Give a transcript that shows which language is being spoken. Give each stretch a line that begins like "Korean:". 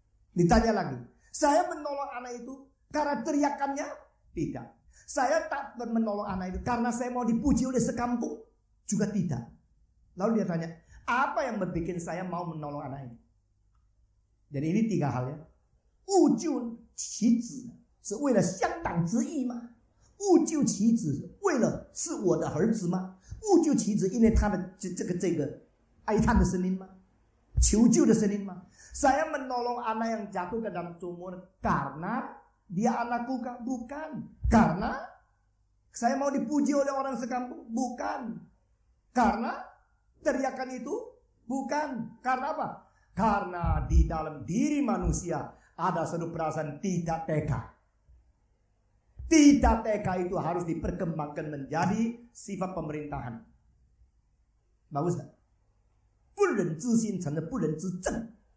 Indonesian: Ditanya lagi, saya menolong anak itu karena teriakannya? Tidak. Saya tak menolong anak itu karena saya mau dipuji oleh sekampung? Juga tidak. Lalu dia tanya, apa yang membuat saya mau menolong anak ini? Jadi ini 3 hal ya.
Chinese: 务救其子是为了乡党之义吗？务救其子为了是我的儿子吗？务救其子因为他的这个哀叹的声音吗？求救的声音吗？
Indonesian: Saya menolong anak yang jatuh ke dalam sumur karena dia anakku kah? Bukan. Karena saya mau dipuji oleh orang sekampung? Bukan. Karena teriakan itu? Bukan. Karena apa? Karena di dalam diri manusia ada satu perasaan tidak tega. Tidak tega itu harus diperkembangkan menjadi sifat pemerintahan. Bagus tak?
Chinese: 不忍之心成了不忍之症.